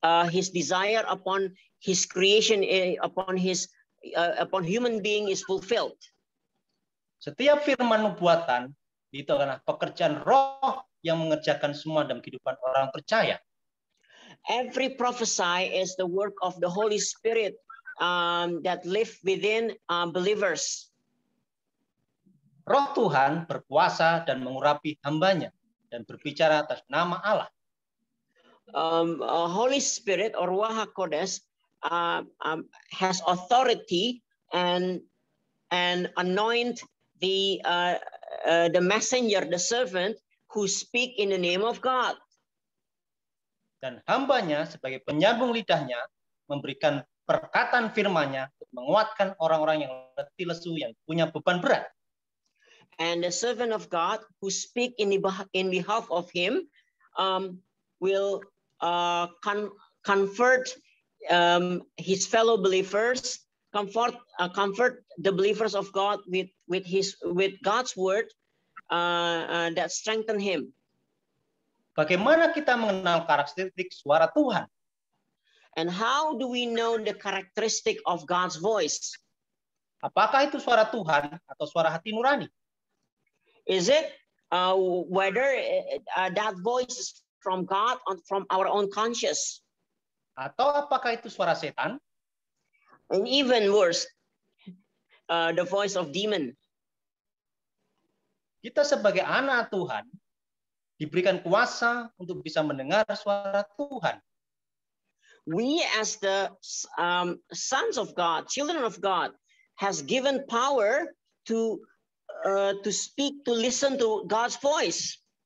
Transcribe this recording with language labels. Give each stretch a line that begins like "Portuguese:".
English: his desire upon his creation, upon human being is fulfilled.
Indonesian: Setiap firman nubuatan itu adalah pekerjaan roh yang mengerjakan semua dalam kehidupan orang percaya.
English: Every prophecy is the work of the Holy Spirit that live within believers.
Indonesian: Roh Tuhan berkuasa dan mengurapi hambanya dan berbicara atas nama Allah.
English: Holy Spirit or Ruach HaKodesh has authority and anoint the messenger, the servant who speak in the name of God.
Indonesian: Dan hambanya sebagai penyambung lidahnya memberikan perkataan firman-Nya untuk menguatkan orang-orang yang letih lesu, yang punya beban berat.
English: And the servant of God who speak in behalf of him will comfort his fellow believers, comfort the believers of God with God's word that strengthen him.
Indonesian: Bagaimana kita mengenal karakteristik suara Tuhan?
English: And how do we know the characteristic of God's voice?
Indonesian: Apakah itu suara Tuhan atau suara hati nurani?
English: Is it whether that voice is from God or from our own conscience?
Indonesian: Atau apakah itu suara setan?
English: And even worse, the voice of demon.
Indonesian: Kita sebagai anak Tuhan diberikan kuasa untuk bisa mendengar suara Tuhan.
English: We as the sons of God, children of God, has given power to speak, to listen to God's voice.